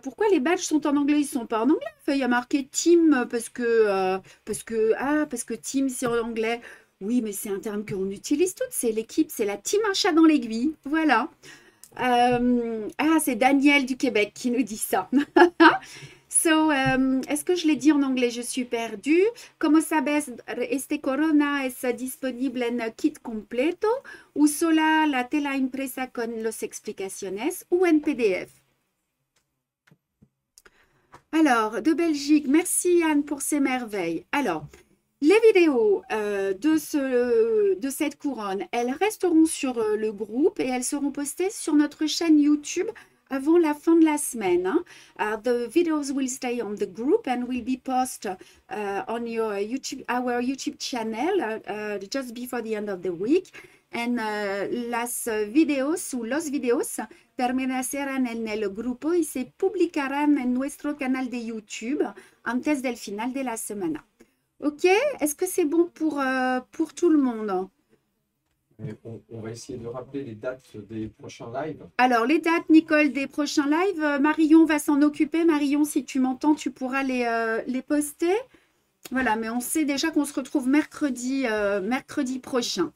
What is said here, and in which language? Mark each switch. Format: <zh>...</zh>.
<fr>Pourquoi les badges sont en anglais? Ils ne sont pas en anglais. Enfin, il y a marqué team parce que team c'est en anglais. Oui, mais c'est un terme qu'on utilise toutes. C'est l'équipe, c'est la team un chat dans l'aiguille. Voilà. C'est Daniel du Québec qui nous dit ça. Est-ce que je l'ai dit en anglais? Je suis perdue.</fr> <es>Como sabes, este corona es disponible en kit completo ou sola la tela impresa con los explicaciones ou en PDF?</es> <fr>Alors, de Belgique, merci Anne pour ces merveilles. Alors, les vidéos de cette couronne, elles resteront sur le groupe et elles seront postées sur notre chaîne YouTube avant la fin de la semaine.</fr> <en>The videos will stay on the group and will be posted on our YouTube channel just before the end of the week.</en> <es>And los videos permanecerán en el grupo y se publicarán en nuestro canal de YouTube antes del final de la semana.</es> <fr>Ok, est-ce que c'est bon pour tout le monde? On va essayer de rappeler les dates des prochains lives. Alors, les dates, Nicole, des prochains lives, Marion va s'en occuper. Marion, si tu m'entends, tu pourras les poster. Voilà, mais on sait déjà qu'on se retrouve mercredi prochain.</fr>